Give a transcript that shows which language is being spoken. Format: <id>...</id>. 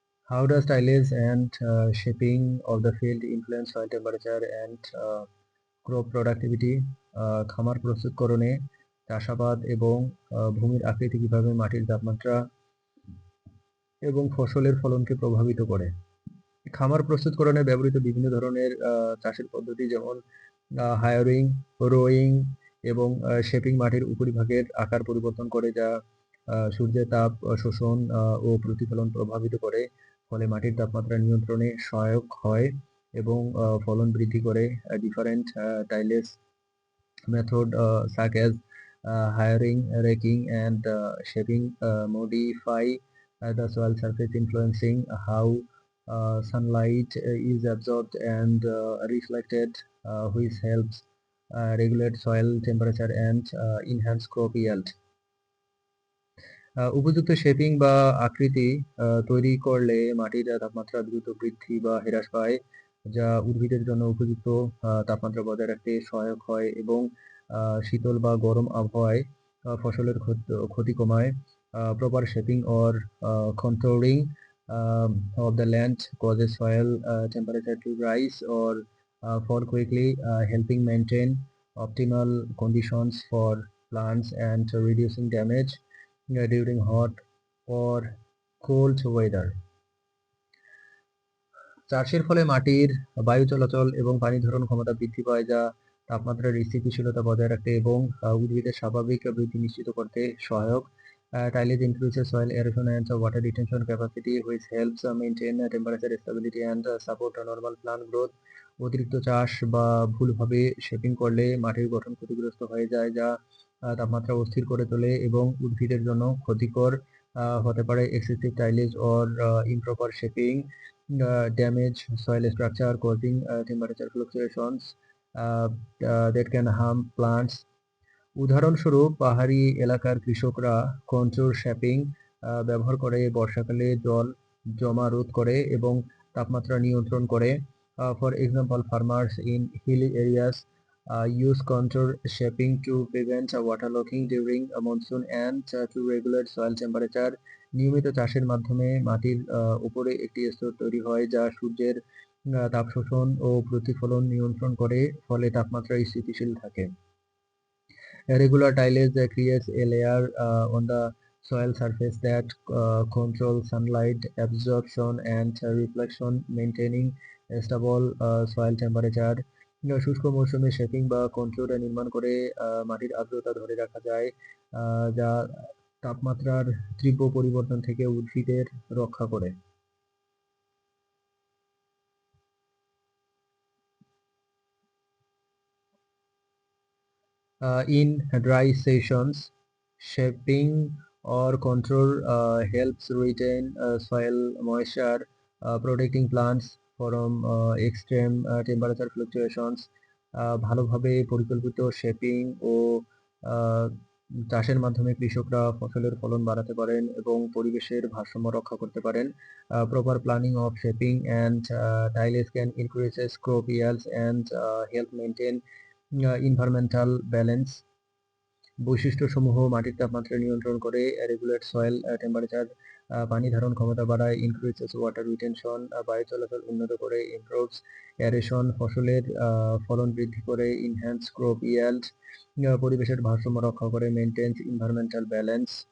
<en>How does tillage and shaping of the field influence soil temperature and crop productivity?</en> <bn>খামার প্রস্তুতকরণে চাষাবাদ এবং ভূমির আকৃতি কিভাবে মাটির তাপমাত্রা এবং ফসলের ফলনকে প্রভাবিত করে? খামার প্রস্তুতকরণে ব্যবহৃত বিভিন্ন ধরনের চাষের পদ্ধতি যেমন হায়ারিং, রোয়িং এবং শেপিং মাটির উপরিভাগের আকার পরিবর্তন করে, যা সূর্যের তাপ শোষণ ও প্রতিফলন প্রভাবিত করে, ফলে মাটির তাপমাত্রা নিয়ন্ত্রণে সহায়ক হয় এবং ফলন বৃদ্ধি করে।</bn> <en>Different tillage method such as hiring, raking, and shaping modify the soil surface, influencing how sunlight is absorbed and reflected, which helps regulate soil temperature and enhance crop yield.</en> <bn>উপযুক্ত শেপিং বা আকৃতি তৈরি করলে মাটির তাপমাত্রা দ্রুত বৃদ্ধি বা হ্রাস পায়, যা উদ্ভিদের জন্য উপযুক্ত তাপমাত্রা বজায় রাখতে সহায়ক হয় এবং শীতল বা গরম আবহাওয়ায় ফসলের ক্ষতি কমায়।</bn> <en>Proper shaping or contouring of the land causes soil temperature to rise or fall quickly, helping maintain optimal conditions for plants and reducing damage during hot or cold weather.</en> <bn>চাষের ফলে মাটির বায়ু চলাচল এবং পানি ধারণ ক্ষমতা বৃদ্ধি পায়, যা তাপমাত্রার স্থিতিশীলতা বজায় রাখতে এবং উদ্ভিদের স্বাভাবিক বৃদ্ধি নিশ্চিত করতে সহায়ক।</bn> <en>Tillage increases soil aeration and water retention capacity, which helps maintain temperature stability and support normal plant growth.</en> <bn>অতিরিক্ত চাষ বা ভুলভাবে শেপিং করলে মাটির গঠন ক্ষতিগ্রস্ত হয়ে যায়, যা তাপমাত্রা অস্থির করে তোলে এবং উদ্ভিদের জন্য ক্ষতিকর হতে পারে।</bn> <en>Excessive tillage or improper shaping damage soil structure, causing temperature fluctuations that can harm plants.</en> <bn>উদাহরণস্বরূপ, পাহাড়ি এলাকার কৃষকরা কন্ট্রোর শেপিং ব্যবহার করে বর্ষাকালে জল জমা রোধ করে এবং তাপমাত্রা নিয়ন্ত্রণ করে।</bn> <en>For example, farmers in hilly areas use contour shaping to prevent waterlogging during monsoon and to regulate soil temperature.</en> <bn>নিয়মিত চাষের মাধ্যমে মাটির উপরে একটি স্তর তৈরি হয়, যা সূর্যের তাপ শোষণ ও প্রতিফলন নিয়ন্ত্রণ করে, ফলে তাপমাত্রা স্থিতিশীল থাকে।</bn> <en>Regular tillage creates a layer on the soil surface that controls sunlight absorption and reflection, maintaining a stable soil temperature.</en> <bn>শুষ্ক মৌসুমে শেপিং বা কন্ট্রোর নির্মাণ করে মাটির আর্দ্রতা ধরে রাখা যায়, যা তাপমাত্রার তীব্র পরিবর্তন থেকে উদ্ভিদের রক্ষা করে।</bn> <en>In dry seasons, shaping or contour helps retain soil moisture, protecting plants from extreme temperature fluctuations.</en> <bn>ভালোভাবে পরিকল্পিত শেপিং ও চাষের মাধ্যমে কৃষকরা ফসলের ফলন বাড়াতে পারেন এবং পরিবেশের ভারসাম্য রক্ষা করতে পারেন।</bn> <en>Proper planning of shaping and tillage can increase crop yields and help maintain environmental balance.</en> <bn>বৈশিষ্ট্যসমূহ মাটির তাপমাত্রা নিয়ন্ত্রণ করে,</bn> <en>regulate soil temperature,</en> <bn>পানি ধারণ ক্ষমতা বাড়ায়,</bn> <en>increases water retention,</en> <bn>বায়ু চলাচল উন্নত করে,</bn> <en>improves aeration,</en> <bn>ফসলের ফলন বৃদ্ধি করে,</bn> <en>enhance crop yield,</en> <bn>পরিবেশের ভারসাম্য রক্ষা করে,</bn> <en>Maintains environmental balance.</en>